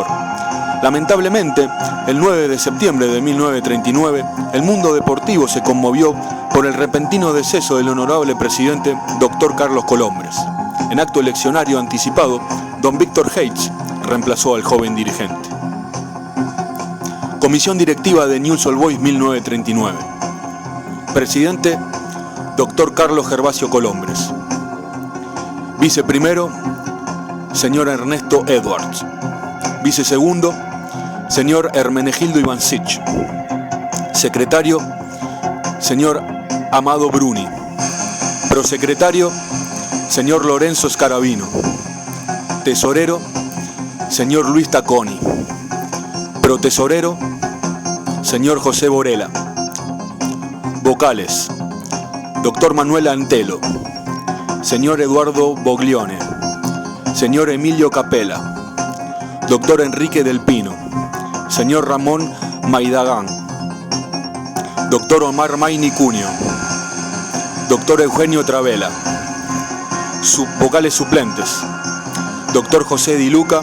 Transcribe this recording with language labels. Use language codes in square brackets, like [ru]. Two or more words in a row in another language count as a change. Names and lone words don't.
[es] Lamentablemente, el 9 de septiembre de 1939, el mundo deportivo se conmovió por el repentino deceso del honorable presidente Dr. Carlos Colombres. En acto eleccionario anticipado, don Víctor Heitz reemplazó al joven dirigente. Comisión directiva de Newell's Old Boys 1939. Presidente, Dr. Carlos Gervasio Colombres. Viceprimero, señor Ernesto Edwards. Vicesegundo, señor Hermenegildo Ivancic. Secretario, señor Amado Bruni. Prosecretario, señor Lorenzo Scarabino. Tesorero, señor Luis Tacconi. Protesorero, señor José Borela. Vocales, doctor Manuel Antelo. Señor Eduardo Boglione. Señor Emilio Capella. Doctor Enrique Del Pino. Señor Ramón Maidagán. Doctor Omar Maini Cunio. Doctor Eugenio Travela. Vocales suplentes. Doctor José Di Luca.